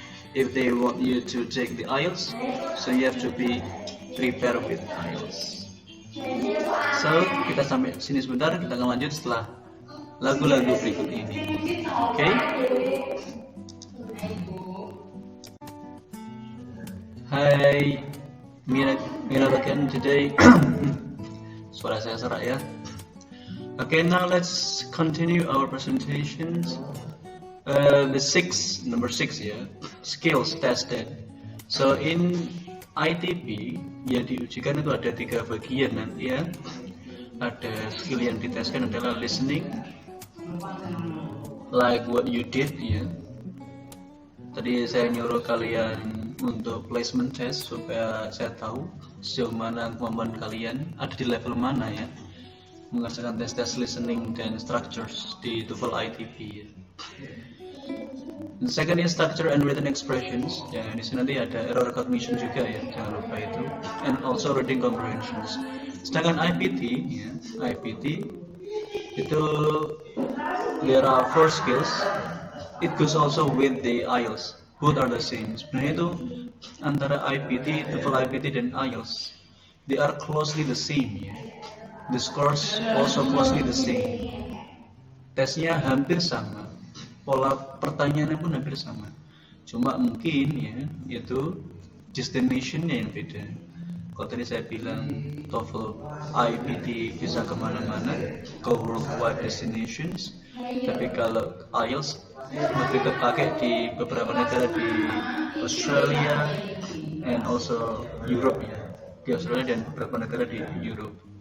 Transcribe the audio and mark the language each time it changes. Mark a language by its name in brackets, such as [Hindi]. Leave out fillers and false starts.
[English] If they want you to take the IELTS, so you have to be prepared with IELTS. [Indonesian] So kita sampai sini sebentar, kita akan lanjut setelah lagu-lagu berikut ini. Okay? [English] Hi, Mira again today. [Indonesian] Suara saya serak ya. [English] Okay, now let's continue our presentations. Number six ya, skills tested. [Indonesian] So in ITP yang diujikan itu ada 3 bagian nanti ya. Ada skill yang diteskan adalah listening, [English] like what you did [Indonesian] ya. Tadi saya nyuruh kalian untuk placement test supaya saya tahu sejauh mana kemampuan kalian, ada di level mana ya, mengerjakan tes listening dan structures di TOEFL ITP ya. [English] The second is structure and written expressions. [Indonesian] Ya, di sini nanti ada error recognition juga ya, jangan lupa itu. [English] And also reading comprehensions. [Indonesian] Sedangkan IPT, ya, IPT itu [English] there are 4 skills. It goes also with the IELTS. Both are the same. [Indonesian] Sebenarnya itu antara IPT, TOEFL IPT dan IELTS, [English] they are closely the same. Ya. The scores also closely the same. [Indonesian] Tesnya hampir sama. Pola pertanyaannya pun hampir sama, cuma mungkin ya itu destinationnya yang beda. Kalau tadi saya bilang TOEFL IPT bisa kemana-mana, ke worldwide destinations, tapi kalau IELTS lebih terpakai di beberapa negara di Australia [English] and also [Indonesian] Europe ya, di Australia dan beberapa negara di Europe.